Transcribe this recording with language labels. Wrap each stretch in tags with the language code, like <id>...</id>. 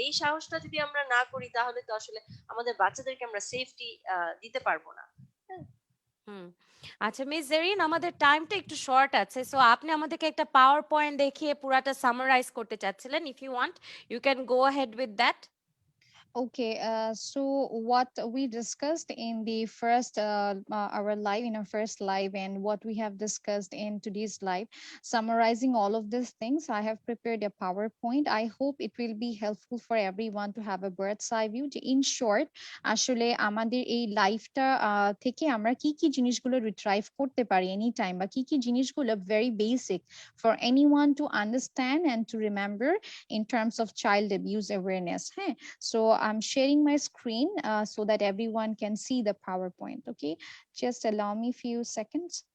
<bn>এই সাহসটা যদি আমরা না করি, তাহলে তো আসলে আমাদের বাচ্চাদেরকে আমরা সেফটি দিতে পারবো না। হুম, আচ্ছা মিস জেরিন, আমাদের টাইমটা একটু শর্ট আছে, সো আপনি আমাদেরকে একটা পাওয়ার পয়েন্ট দেখিয়ে পুরাটা সামারাইজ করতে চাচ্ছিলেন।</bn> <en>If you want, you can go ahead with that. Okay, so what we discussed in the first our live in our first live, and what we have discussed in today's live, summarizing all of these things, I have prepared a PowerPoint. I hope it will be helpful for everyone to have a bird's eye view. In short,</en> <bn>আসলে আমাদের এই লাইফটা থেকে আমরা কি কি জিনিসগুলো retrieve করতে পারি এনি টাইম, বা কি কি জিনিসগুলো</bn> <en>very basic for anyone to understand and to remember in terms of child abuse awareness. হ্যাঁ, so I'm sharing my screen so that everyone can see the PowerPoint. Okay, just allow me a few seconds.</en>